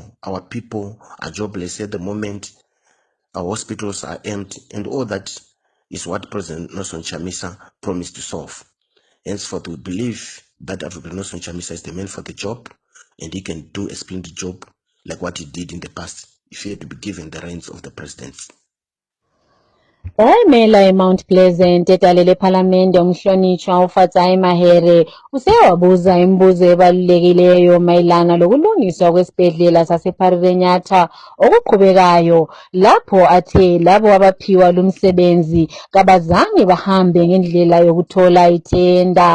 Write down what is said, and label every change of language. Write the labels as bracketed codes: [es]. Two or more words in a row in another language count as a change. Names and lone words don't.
[en] Our people are jobless at the moment, our hospitals are empty, and all that is what President Nelson Chamisa promised to solve. Henceforth, we believe that Advocate Nelson Chamisa is the man for the job, and he can do a splendid job like what he did in the past if he had to be given the reins of the presidency. [nd] Owayemela eMount Pleasant etalele ePhalamende umhlonishwa uFatsai Mahere usewabuza imibuzo ebalulekileyo mayelana lokulungiswa kwesibhedlela sasePharirenyathwa okuqhubekayo lapho athe labo abaphiwa lumsebenzi kabazange bahambe ngendlela yokuthola ithenda.